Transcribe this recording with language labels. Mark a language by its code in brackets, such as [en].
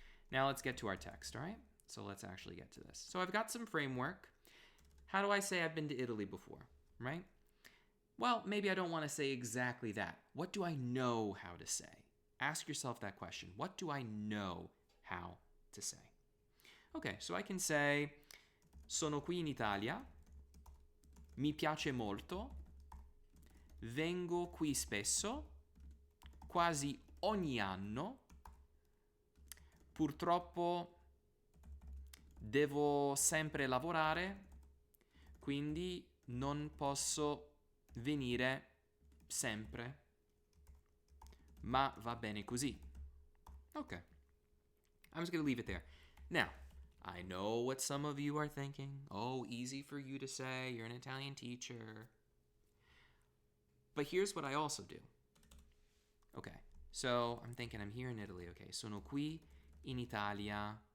[en] Now let's get to our text, all right? So let's actually get to this. So I've got some framework. How do I say I've been to Italy before, right? Well, maybe I don't want to say exactly that. What do I know how to say? Ask yourself that question. What do I know how to say? [it] Okay, so I can say, sono qui in Italia, mi piace molto, vengo qui spesso, quasi ogni anno, purtroppo devo sempre lavorare, quindi non posso venire sempre, ma va bene così. [en] Okay, I'm just going to leave it there. Now, I know what some of you are thinking. Oh, easy for you to say. You're an Italian teacher. But here's what I also do. Okay, so I'm thinking I'm here in Italy. Okay, [it] sono qui in Italia.